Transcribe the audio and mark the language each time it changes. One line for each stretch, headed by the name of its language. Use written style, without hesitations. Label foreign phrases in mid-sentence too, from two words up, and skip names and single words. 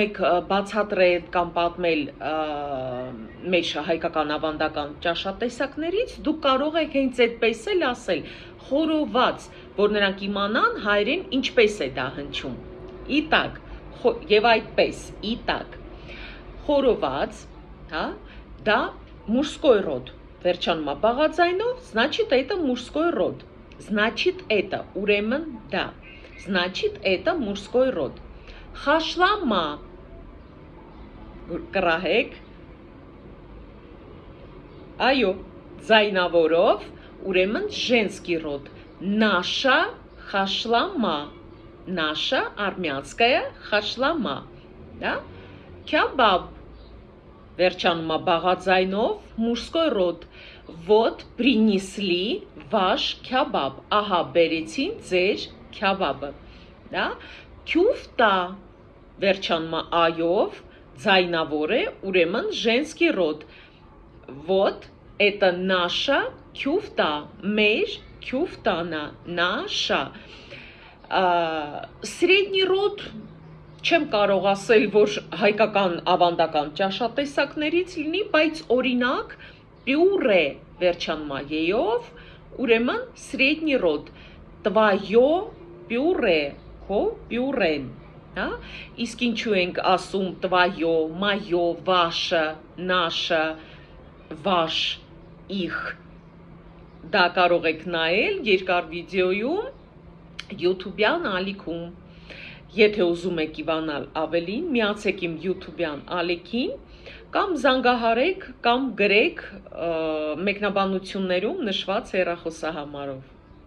Armenian: եք բացատրել կամ պատմել մեր հայկական ավանդական ճաշատեսակներից, դուք կարող եք հենց այդպես էլ ասել, խորոված, որ նրանք իմանան հայերեն ինչպես է դա հնչում, իտակ, և այդպես, իտակ, խորոված, դա
Russian: мужской род,
Armenian: վերջանում է բաղաձայնով,
Russian: значит это мужской род, значит это,
Armenian: ուրեմն դա,
Russian: значит это мужской род,
Armenian: խաշլամա, կռահեք, այո, ձայնավորով, ուրեմն
Russian: женский род, наша
Armenian: խաշլամա,
Russian: наша армянская
Armenian: խաշլամա, քյաբաբ, վերջանում է բաղաձայնով,
Russian: мужской род, вот принесли ваш
Armenian: քյաբաբ, ահա բերեցին ձեր քյաբաբը, քյուֆտա, վերջանում է այով, ձայնավոր է, ուրեմն
Russian: женский род, вот это наша
Armenian: քյուֆտա, մեր քյուֆտանա,
Russian: наша, средний род,
Armenian: չեմ կարող ասել, որ հայկական ավանդական ճաշատեսակներից լինի, բայց օրինակ պյուրե վերջանում է ե-ով, ուրեմն
Russian: средний род, твое
Armenian: պյուրե, քո պյուրեն, իսկ ինչու ենք ասում твое,
Russian: моё, ваше, наше, ваш, их,
Armenian: դա կարող եք նայել երկար վիդեոյում, YouTube-յան ալիքում, եթե ուզում եք իմանալ ավելին, միացեք իմ YouTube-յան ալիքին, կամ զանգահարեք, կամ գրեք մեկնաբանություններում նշված հեռախոսահամարով։